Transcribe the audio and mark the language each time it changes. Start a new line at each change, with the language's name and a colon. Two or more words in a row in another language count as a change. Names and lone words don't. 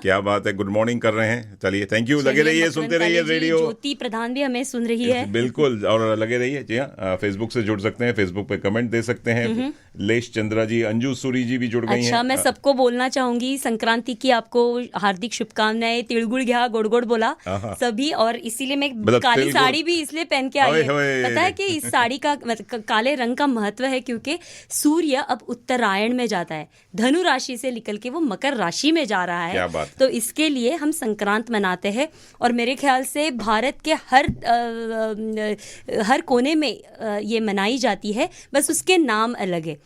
Hindi: क्या बात है,
English: good morning
Hindi: कर रहे हैं। चलिए,
English: thank you,
Hindi: लगे रहिए, सुनते रहिए रेडियो। ज्योति प्रधान भी हमें सुन रही है, बिल्कुल, और लगे रहिए। जी हाँ, फेसबुक से जुड़ सकते हैं, फेसबुक पे कमेंट दे सकते हैं। लेश चंद्रा जी, अंजू सूरी जी भी जुड़ गई हैं। अच्छा, मैं सबको बोलना चाहूंगी, संक्रांति की आपको हार्दिक शुभकामनाएं।
Marathi: तिळगुळ घ्या, गोड गोड बोला सभी।
Hindi: और इसीलिए मैं काली साड़ी भी इसलिए पहन के आई है। पता है कि इस साड़ी का काले रंग का महत्व है, क्योंकि सूर्य अब उत्तरायण में जाता है, धनु राशि से निकल के वो मकर राशि में जा रहा है। तो इसके लिए हम संक्रांत मनाते हैं। और मेरे ख्याल से भारत के हर कोने में ये मनाई जाती है, बस उसके नाम अलग है।